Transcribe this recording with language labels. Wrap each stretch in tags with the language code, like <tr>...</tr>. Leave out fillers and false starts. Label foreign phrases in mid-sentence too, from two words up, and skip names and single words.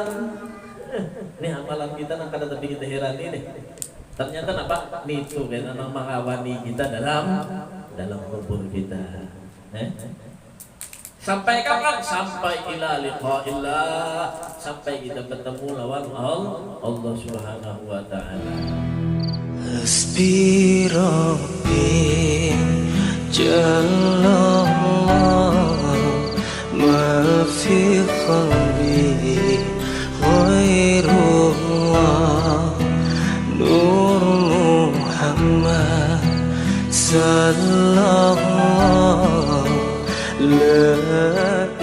<bjn>Ini amalan kita nang kada tapi kita herani nih. Ternyata apa? Nitu kena nang mengawani kita dalam kubur kita. Sampai kapan? Sampai</bjn> <ar>إلى لقاء الله,</ar> <bjn>sampai kita bertemu lawan Allah</bjn> <ar>سبحانه وتعالى. حسبي ربي جل الله ما في قلبي غير الله نور محمد صلى الله لا</ar>